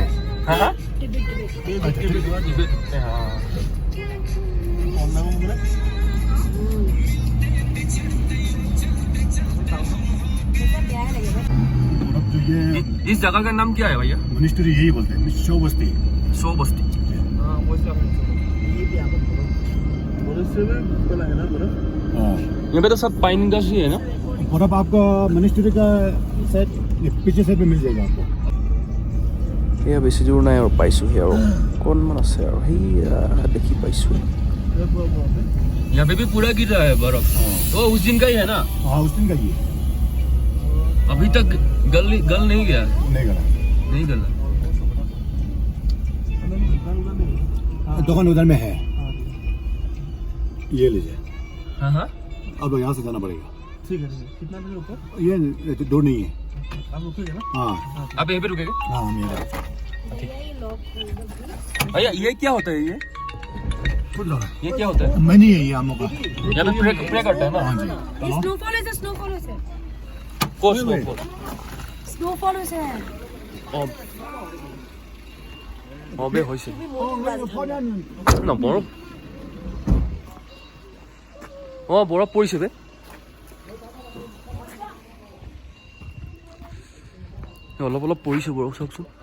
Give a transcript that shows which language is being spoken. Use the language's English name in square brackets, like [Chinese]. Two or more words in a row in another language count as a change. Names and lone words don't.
[Hindi] हाँ इस जगह का नाम क्या है भैया? मनुष्य यही बोलते हैं, शो बस्ती। सो बस्ती। यहाँ पे तो सब पाइन इंडस्ट्री है ना? और अब आपको मिनिस्ट्री का सेट पीछे सेट में मिल जाएगा आपको [Assamese] সেয়া বেছি দূৰ নাই আৰু পাইছোঁহি আৰু অকণমান আছে আৰু সেয়া দেখি পাইছোঁ [Hindi] यहाँ पे भी पूरा गिर रहा है बर्फ वो उस दिन का ही है ना हाँ उस दिन का ये अभी तक गल नहीं गया नहीं गला दुकान उधर में है ये लीजिए हाँ अब यहाँ से जाना पड़ेगा ठीक है कितना दूर ऊपर ये दूर नहीं है आप रुकिएगा ना हाँ आप यहीं पे रुकेंगे हाँ मेरा भैया ये क्या होता है ये क्या होता है मैं नहीं है ये आमों का यहाँ पे प्रे करता है ना हाँ जी [Assamese] স্নোফল হৈছে স্নোফল হৈছে [Hindi] कोर्स [Assamese] স্নোফল হৈছে অবে হৈছে না বৰফ বৰফ পৰিছে বে অলপ অলপ পৰিছে বৰফ চাওকচোন